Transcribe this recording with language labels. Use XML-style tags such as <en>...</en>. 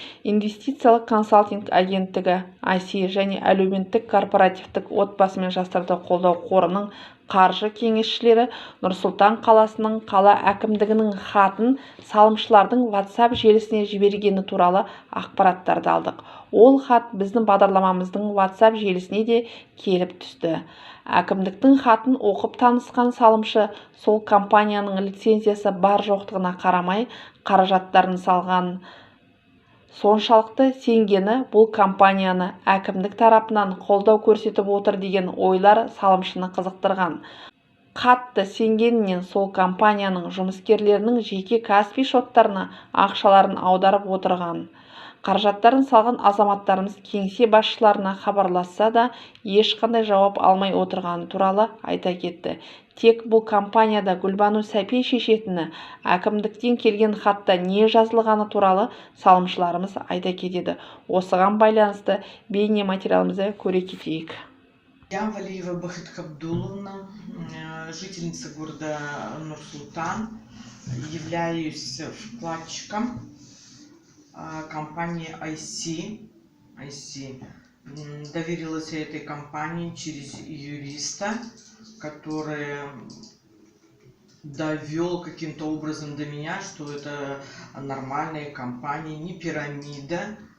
<kk>Инвестициялық консалтинг агенттігі IC және әлеуметтік корпоративтік отбасы мен жастарды қолдау қорының қаржы кеңесшілері Нұр-Сұлтан қаласының қала әкімдігінің хатын салымшылардың WhatsApp желісіне жібергені туралы ақпараттарды алдық. Ол хат біздің бағдарламамыздың WhatsApp желісіне де келіп түсті. Әкімдіктің хатын оқып танысқан салымшы сол компанияның лицензиясы бар жоқтығына қарамай қаражаттарын салған. Соншалықты сенгені бұл компанияны әкімдік тарапынан қолдау көрсетіп отыр деген ойлар салымшыны қызықтырған. Қатты сенгенінен сол компанияның жұмыскерлерінің жеке каспи шоттарына ақшаларын аударып отырған. Қаражаттарын салған азаматтарымыз кеңсе басшыларына хабарласса да ешқандай жауап алмай отырғаны туралы айта кетті. Тек бұл компанияда Гүлбану Сәпей шешетіні, әкімдіктен келген хатта не жазылғаны туралы салымшыларымыз айта кетеді. Осыған байланысты бейне материалымызды көре кетейік.</kk> <ru>Я Валиева Бахыт Кабдуловна, жительница города Нур-Султан, являюсь вкладчиком компании IC. Доверилась я этой компании через юриста, который довел каким-то образом до меня, что это нормальная компания, не пирамида.</ru>